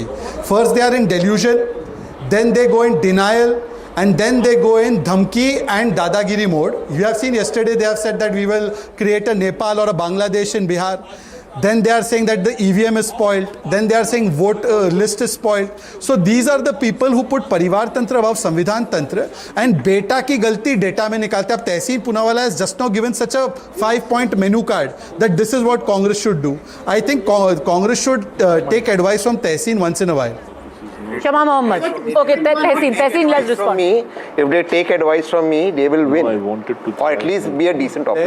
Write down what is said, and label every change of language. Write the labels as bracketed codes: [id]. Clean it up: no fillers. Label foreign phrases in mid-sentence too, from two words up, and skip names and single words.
[en] First, they are in delusion, then they go in denial, and then they go in dhamki and dadagiri mode. You have seen yesterday they have said that we will create a Nepal or a Bangladesh in Bihar. Then they are saying that the EVM is spoiled. Then they are saying vote list is spoiled. So these are the people who put [hi] Parivar Tantra [en] above [hi] Samvidhan Tantra, [en] and [hi] beta ki galti data mein nikalte. [en] Ab Tehseen Poonawala has just now given such a 5-point menu card that this is what Congress should do. I think Congress should take advice from Tehseen once in a while. Shama Mohammed. Okay, Tehseen, let's respond. From me, if they take advice from me, they will win. Or at least be a decent opposition.